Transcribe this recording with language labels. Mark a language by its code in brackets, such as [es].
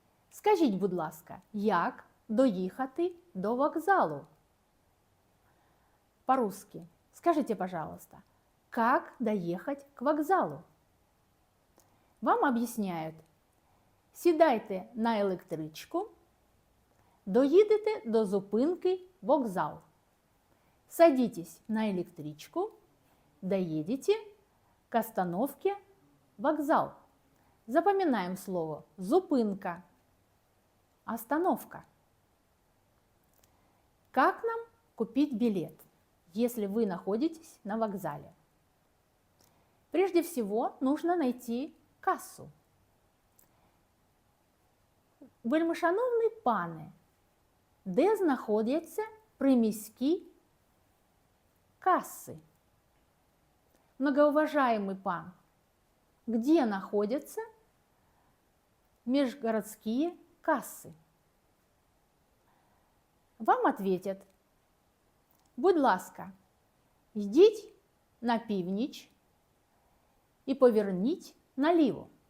[uk] Скажіть, будь ласка, як доїхати до вокзалу? [ru] По-русски. Скажите, пожалуйста, как доехать к вокзалу? Вам объясняют: [uk] сідайте на електричку, доїдете до зупинки вокзал. [ru] Садитесь на электричку, доедете к остановке вокзал. Запоминаем слово зупинка, остановка. Как нам купить билет, если вы находитесь на вокзале? Прежде всего нужно найти кассу. [uk] Вельмишановні пане, де знаходяться приміські кассы? [ru] Многоуважаемый пан, где находятся межгородские кассы? Вам ответят: [uk] будь ласка, йдіть на північ и поверніть наліво.